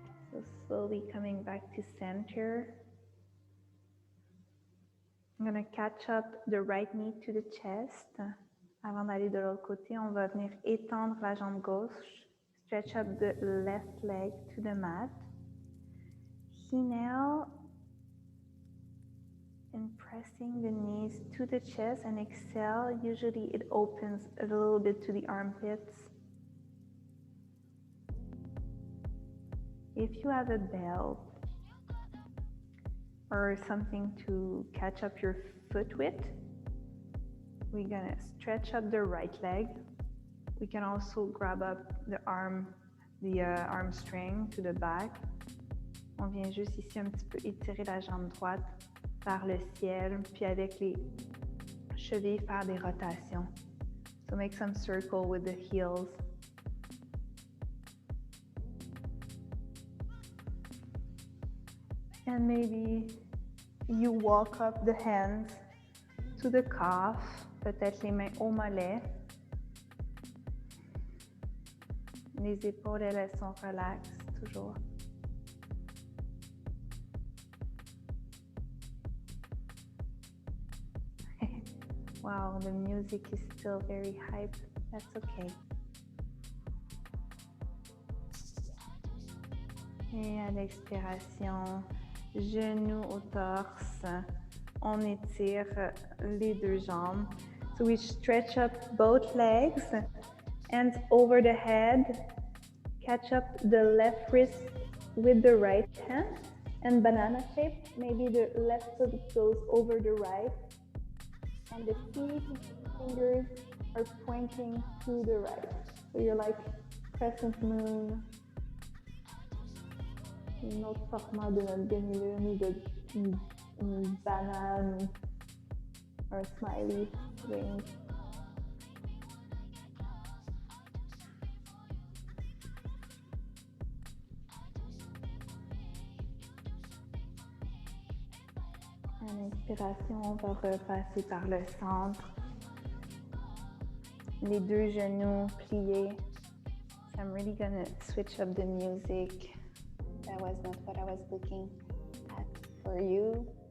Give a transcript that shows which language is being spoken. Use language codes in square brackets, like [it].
[en] So slowly coming back to center. I'm going to catch up the right knee to the chest. [fr] Avant d'aller de l'autre côté, on va venir étendre la jambe gauche. [en] Stretch up the left leg to the mat. Inhale and pressing the knees to the chest, and exhale. Usually it opens a little bit to the armpits. If you have a belt or something to catch up your foot with, we're gonna stretch up the right leg. We can also grab up the arm string to the back. [fr] On vient juste ici un petit peu étirer la jambe droite vers le ciel, puis avec les chevilles faire des rotations. [en] So make some circle with the heels. And maybe you walk up the hands to the calf, [fr] peut-être les mains au mollet. Les épaules, elles sont relaxes, toujours. [en] Wow, the music is still very hype. That's okay. [fr] Et à l'expiration, genoux au torse, on étire les deux jambes. [en] So we stretch up both legs, hands over the head, catch up the left wrist with the right hand, and banana shape. Maybe the left foot goes over the right, and the feet, fingers are pointing to the right. So you're like crescent moon. [fr] Un autre format de notre demi-lune ou une banane, un smiley wing. À l'inspiration, on va repasser par le centre. Les deux genoux pliés. [en] So I'm really gonna switch up the music. That was not what I was looking at for you.